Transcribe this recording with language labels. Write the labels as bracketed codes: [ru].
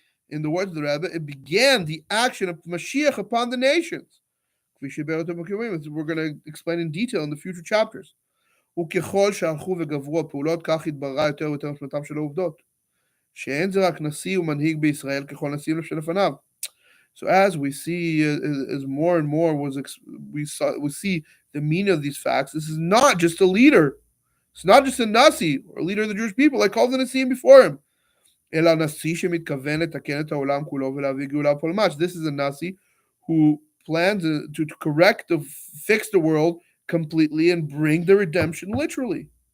[en] In the words of the Rebbe, it began the action of Mashiach upon the nations. We're going to explain in detail in the future chapters. [he] וככל שהלכו וגברו הפעולות, כך התבררה יותר ויותר משמעותם של העובדות. שאין זה רק נשיא ומנהיג בישראל ככל נשיאים שלפניו. [en] So as we see, as more and more we see the meaning of these facts, this is not just a leader. It's not just a nasi or a leader of the Jewish people like all the nasiim before him. [he] אלא נשיא שמתכוון לתקן את העולם כולו ולהביא גאולה וכל ממש. [en] This is a nasi who plans to correct, to fix the world completely and bring the redemption literally.